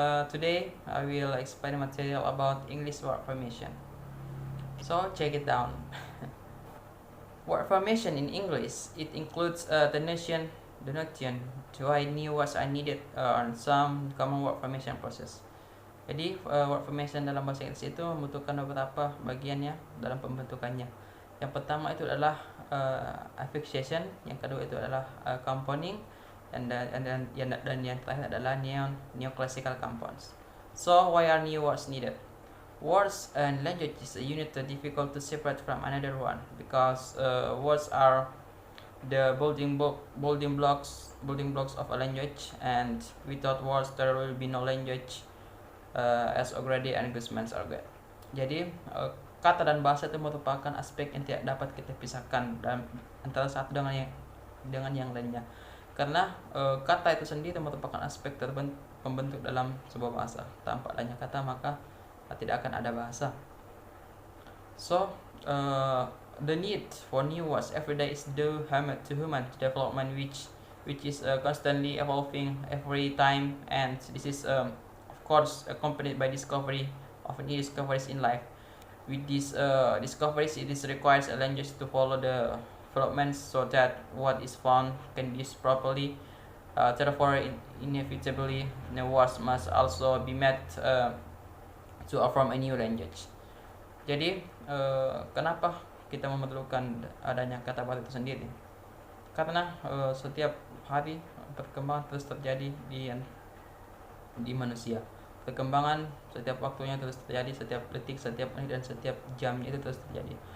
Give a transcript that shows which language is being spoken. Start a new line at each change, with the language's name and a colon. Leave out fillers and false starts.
English: Today I will explain material about English word formation. So check it down. Word formation in English, it includes the notion to why new words are needed on some common word formation process.
Indonesian: Jadi word formation dalam bahasa Inggris itu membutuhkan beberapa bagiannya dalam pembentukannya. Yang pertama itu adalah affixation, yang kedua itu adalah compounding, dan yang terakhir adalah neoclassical compounds.
English: So why are new words needed? Words and language is a unit difficult to separate from another one because words are the building blocks of a language, and without words there will be no language, as already arguments are good.
Indonesian: Jadi kata dan bahasa itu merupakan aspek yang tidak dapat kita pisahkan dalam antara satu dengan yang lainnya. Karena kata itu sendiri merupakan aspek pembentuk dalam sebuah bahasa. Tanpa adanya kata maka tidak akan ada bahasa.
English: So the need for new words every day is due to human development, which is constantly evolving every time, and this is of course accompanied by discovery of new discoveries in life. With these discoveries, it requires a language to follow the developments so that what is found can be used properly. Therefore, inevitably, new words must also be met to form a new language.
Indonesian: Jadi, kenapa kita memerlukan adanya kata baru itu sendiri? Karena setiap hari perkembangan terus terjadi di manusia. Perkembangan setiap waktunya terus terjadi, setiap detik, setiap menit, dan setiap jamnya itu terus terjadi.